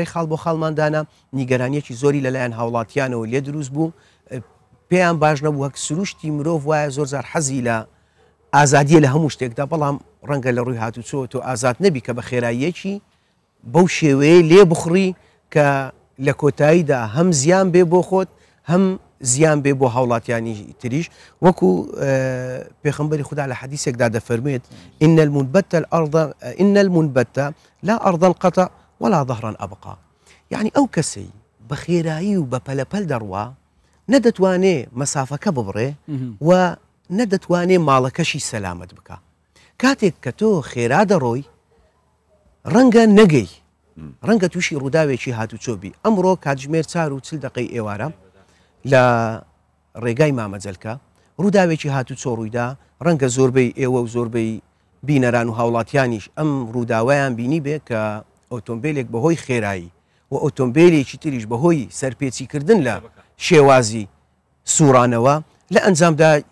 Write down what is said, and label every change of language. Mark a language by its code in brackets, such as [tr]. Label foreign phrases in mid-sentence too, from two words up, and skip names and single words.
[ckb] خاڵ بۆ خاڵماندانە نیگەرانیەکی زۆری لەلایەن هاوڵاتیانەوە لێ دروست بوو پێیان باش نەبوو هەک سروشتی مرۆڤ وایە زۆر زار حەزی لە ئازادیە لە هەموو شتێکدا بەڵام ڕەنگە لە ڕووی هاتوچۆ تۆ ئازاد نەبی کە بە خێراییەکی بەو شێوەیە لێ بخڕی کە لە کۆتاییدا هەم زیان بێ بۆ خۆت هەم زیان بێ بۆ هاوڵاتیانی تریش وەکو پێخەمبەری خوددا لە حەدیثێکدا دەفەرمێت إن [ar] المنبت لا أرضا قطع ولا ظهرا أبقى [ckb] يعني ئەو کەسەی بە خێرایی و بە پەلەپەل دەڕوا نەدەتوانێ مەسافەکە ببڕێ و نەدەتوانێ ماڵەکەشی سەلامت بکە کاتێک کە تۆ خێرا دەڕۆی ڕەنگە نەگەی ڕەنگە تووشی ڕووداوێکی هاتوچۆبی ئەمڕۆ کاتژمێر 40 دقەی ئێوارە لە ڕێگای مامەجەلکە ڕووداوێکی هاتوچۆ ڕوویدا ڕەنگە زۆربەی ئێوە و زۆربەی بینەران و هاوڵاتیانیش ئەم ڕووداوایان بینی بێ کە ئۆتۆمبیلێک بەهۆی خێرایی و ئۆتۆمبیلێکی تریش بەهۆی سەرپێچیکردن لە شێوازی سوورانەوە لە ئەنجامدا